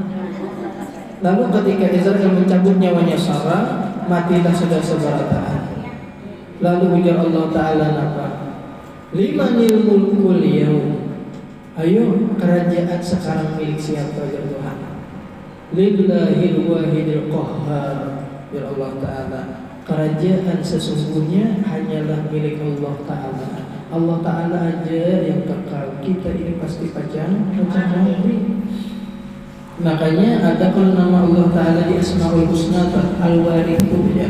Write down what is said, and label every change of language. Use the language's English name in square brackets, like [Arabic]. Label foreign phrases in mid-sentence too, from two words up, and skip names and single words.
[Indonesian] Lalu ketika Israel mencabut nyawanya Sarah, matilah sudah sebarataan. Lalu ujar Allah Ta'ala napa? [Arabic] Limanil mulkul yaum. [Indonesian] Ayo, kerajaan sekarang milik siapa ya Tuhan? [Arabic] Lillahil wahidil qahhar. [Indonesian] Ya Allah Ta'ala, kerajaan sesungguhnya hanyalah milik Allah Ta'ala. Allah Ta'ala aja yang kekal. Kita ini pasti pajang nanti. Makanya ada kalau nama Allah Ta'ala di Asmaul Husna Al-Warithu ya.